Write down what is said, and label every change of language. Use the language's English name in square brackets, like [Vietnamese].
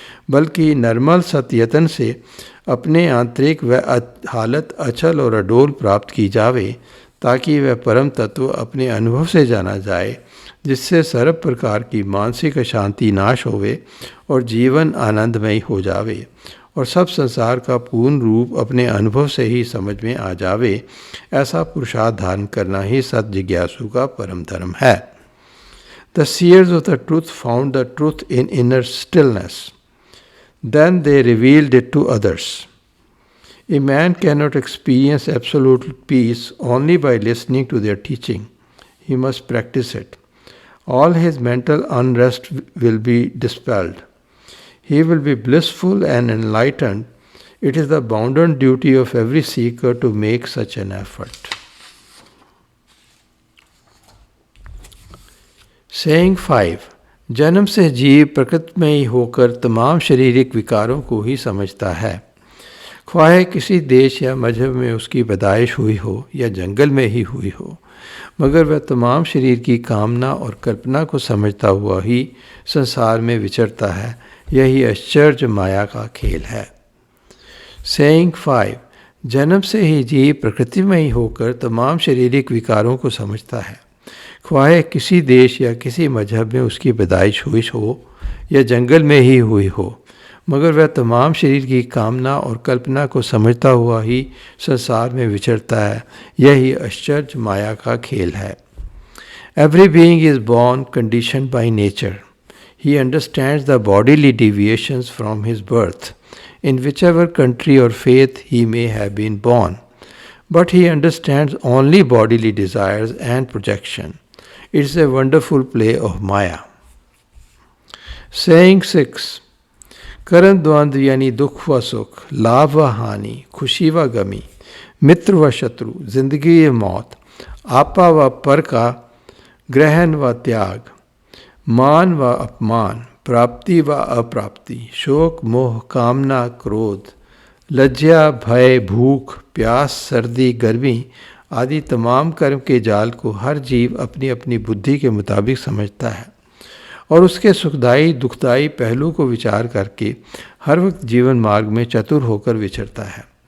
[Hindi] बल्कि निर्मल सत्यतन से अपने आंतरिक वह हालत अचल और अडोल प्राप्त की जावे, ताकि वह परम तत्व अपने अनुभव से जाना जाए, जिससे सर्व प्रकार की मानसिक अशांति नाश होवे और जीवन आनंदमय हो जावे और सब संसार का पूर्ण रूप अपने अनुभव से ही समझ में आ जावे। ऐसा पुरुषार्थ धारण करना ही सत जिज्ञासु का परम धर्म है। [English] The seers of the truth found the truth in inner stillness. Then they revealed it to others. A man cannot experience absolute peace only by listening to their teaching. He must practice it. All his mental unrest will be dispelled. He will be blissful and enlightened. It is the bounden duty of every seeker to make such an effort. [Hindi] Saying 5 जन्म से जीव प्रकृति में ही होकर तमाम शारीरिक विकारों को ही समझता है। ख्वाहे किसी देश या मजहब में उसकी पैदाइश हुई हो या जंगल में ही हुई हो, मगर वह तमाम शरीर की कामना और कल्पना को समझता हुआ ही संसार में विचरता है। यही आश्चर्य माया का खेल है। सेइंग 5 जन्म से ही जीव प्रकृति में ही होकर तमाम शारीरिक विकारों को समझता है। ख्वाहे किसी देश या किसी मजहब में उसकी पैदाइश हुई हो या जंगल में ही हुई हो, मगर वह तमाम शरीर की कामना और कल्पना को समझता हुआ ही संसार में विचरता है। यही आश्चर्य माया का खेल है। [English] Every being is born conditioned by nature. He understands the bodily deviations from his birth, in whichever country or faith he may have been born. But he understands only bodily desires and projection. It is a wonderful play of Maya. [Hindi] Saying 6 कर्म द्वंद्व यानी दुख व सुख, लाभ व हानि, खुशी व गमी, मित्र व शत्रु, जिंदगी व मौत, आपा व पर का ग्रहण व त्याग, मान व अपमान, प्राप्ति व अप्राप्ति, शोक मोह कामना क्रोध, लज्जा भय भूख प्यास सर्दी गर्मी आदि तमाम कर्म के जाल को हर जीव अपनी अपनी बुद्धि के मुताबिक समझता है और उसके सुखदायी दुखदायी पहलू को विचार करके हर वक्त जीवन मार्ग में चतुर होकर विचरता है।